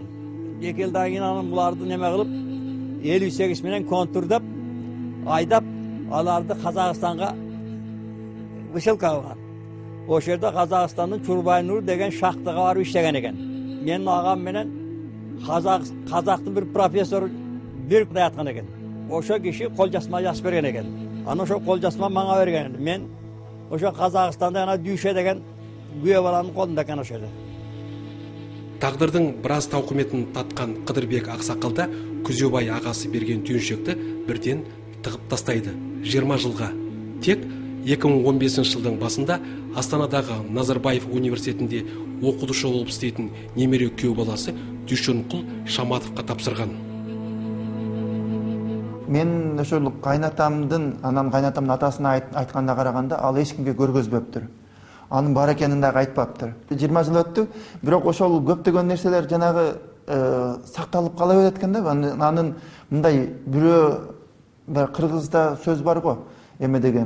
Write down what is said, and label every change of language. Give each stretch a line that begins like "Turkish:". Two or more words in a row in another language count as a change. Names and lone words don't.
Kazakh: 2 жылдан кейін бұларды неме қылып 58 менен контурдап, айдап, аларды Қазақстанға высылка қылған. О жерде Қазақстанның Чурбайнур деген шақтыға барып іштеген екен. Менің ағам менен қазақтың бір профессор бір айтқан екен.
Kyrgyz: Ошо киши қолжасма жазып берген екен. Ана ошо қолжасма маңа берген. Мен ошо Қазақстанда ана Дүйше деген Гүйе баланың қолында екен ошо жерде.
Kazakh: Тағдырдың біраз тауқыметін татқан Қыдырбек ақсақалда Күзебай ағасы берген түйіншекті бірден тығып тастайды 20 жылға. Тек 2015 жылдың басында Астанадағы Назарбаев университетінде оқытушы болып істейтін немере күйеу баласы Дүйшенқұл Шаматовқа тапсырған.
Kyrgyz: Мен ошол анам кайнатамдын атасына айтканда караганда ал эчкимге көргөзбөптүр. Анын бар экенин дагы айтпаптыр. 20 жыл өттү, бирок ошол көптөгөн нерселер жанагы сакталып кала берет экен да. Анын мындай бирөө кыргызда сөз бар го, эме деген.